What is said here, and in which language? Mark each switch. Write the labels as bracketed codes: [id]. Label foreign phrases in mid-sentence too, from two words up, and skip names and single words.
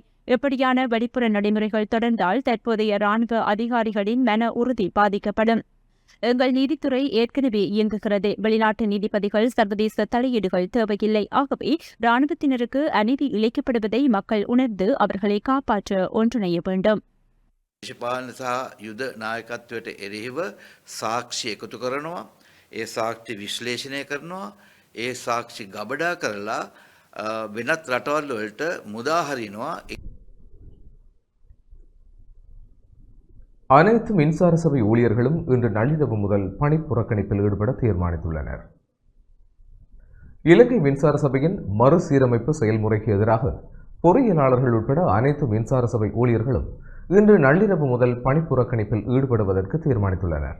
[ta] இப்படியான வெளிப்புற நடைமுறைகள் தொடர்ந்தால் தற்போதைய ராணுவ அதிகாரிகளின் மன உறுதி பாதிக்கப்படும். எங்கள் நீதித்துறை ஏற்கனவே இயங்குகிறது. வெளிநாட்டு நீதிபதிகள் சர்வதேச தலையீடுகள் தேவையில்லை. ஆகவே ராணுவத்தினருக்கு அநீதி இழைக்கப்படுவதை மக்கள் உணர்ந்து அவர்களை காப்பாற்ற ஒன்றிணைய வேண்டும். [si] දේශපාලන සහ යුද නායකත්වයට එරෙහිව සාක්ෂි එකතු කරනවා. ඒ සාක්ෂි විශ්ලේෂණය කරනවා. ඒ සාක්ෂි ගබඩා කරලා වෙනත් රටවල් වලට මුදා හරිනවා. [ta] அனைத்து மின்சார சபை ஊழியர்களும் இன்று நள்ளிரவு முதல் பணி புறக்கணிப்பில் ஈடுபட தீர்மானித்துள்ளனர். இலங்கை மின்சார சபையின் மறுசீரமைப்பு செயல்முறைக்கு எதிராக பொறியியலாளர்கள் உட்பட அனைத்து மின்சார சபை ஊழியர்களும் இன்று நள்ளிரவு முதல் பணி புறக்கணிப்பில் ஈடுபடுவதற்கு தீர்மானித்துள்ளனர்.